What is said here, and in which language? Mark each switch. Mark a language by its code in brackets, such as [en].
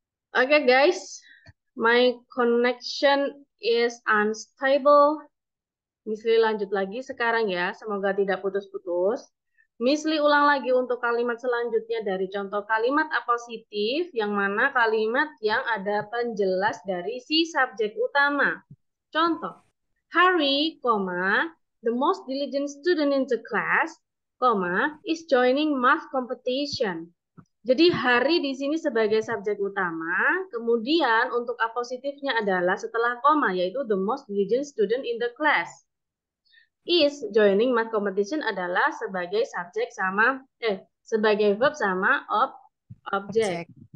[en] Okay guys, my connection is unstable. [id] Misli lanjut lagi sekarang ya, semoga tidak putus-putus. Misli ulang lagi untuk kalimat selanjutnya dari contoh kalimat apositif, yang mana kalimat yang ada penjelas dari si subjek utama. [en] Contoh, Harry, the most diligent student in the class, is joining math competition. [id] Jadi Hari di sini sebagai subjek utama, kemudian untuk apositifnya adalah setelah koma, yaitu [en] the most diligent student in the class. Is joining math competition [id] adalah sebagai subjek sama, sebagai verb sama objek.